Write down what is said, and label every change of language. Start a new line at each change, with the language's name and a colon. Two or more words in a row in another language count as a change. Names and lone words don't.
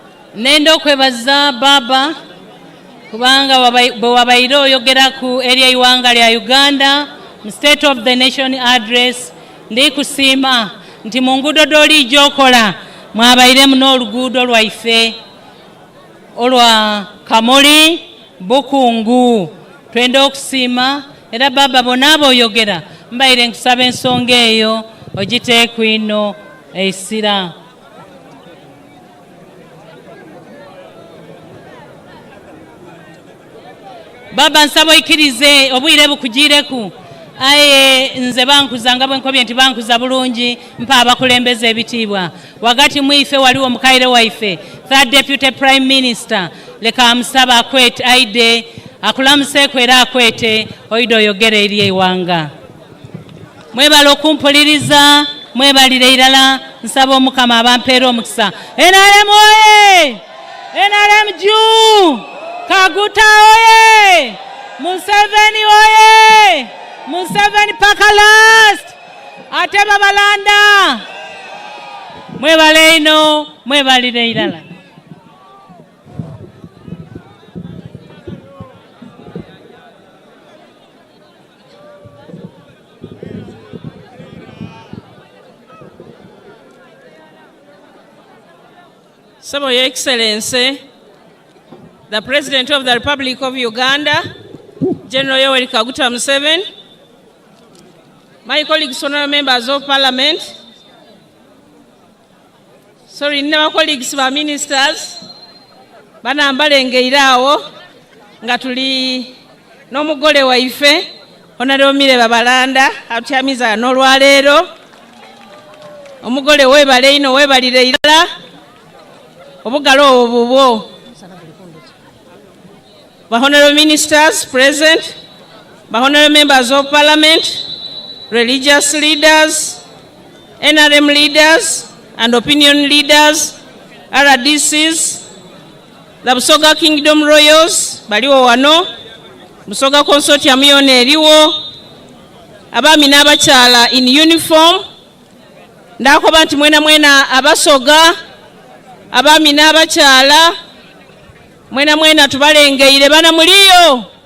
Soga: Nenda okwebaza baba kubanga bwe wabaire oyogera ku area iwanga lya Uganda mu
English: State of the Nation address
Soga: ndi kusiima nti mu nguudo doli gyokola mwabairemu n'oluguudo lwaife olwa Kamuli Bukungu. Twenda okusiima era baba bonna aboyogera mbaire nkusaba ensonga eyo ogiteeku ino eisira. Baba nsaba oikirize obwire bukugireku aye nze bankuzanga bwenkobye nti bankuza bulungi mpa abakulembeze ebitiibwa wakati mwife waliwo mukaire waife
English: third deputy prime minister
Soga: leka amusaba akwete aide akulamuseeko era akwete oide oyogere eri ewanga. Mwebala okumpuliriza mwebalire irala nsaba omukama abampeera omukisa. NRM oye! NRM juu! Kaguta oye! Museveni oye! Museveni paka last! Ate Babalanda! Mwebale ino, mwebalire irala.
English: Some of Your Excellency, the President of the Republic of Uganda, General Yoweri Kaguta Museveni, my colleagues, honorable members of Parliament, colleagues, my ministers,
Soga: bana mbalengeire awo nga tuli n'omugole waife Honorable Babalanda atyamiza n'olwaleero omugole webale ino webalire irala obugalo obubwo.
English: Honorable ministers present, honorable members of Parliament, religious leaders, NRM leaders and opinion leaders, RDCs, the Busoga Kingdom Royals,
Soga: baliwo wano, Busoga Consortium yona eriwo, abami n'abakyala
English: in uniform,
Soga: ndakoba nti mwena abasoga, abami n'abakyala, mwena tubalengeire bana muliyo.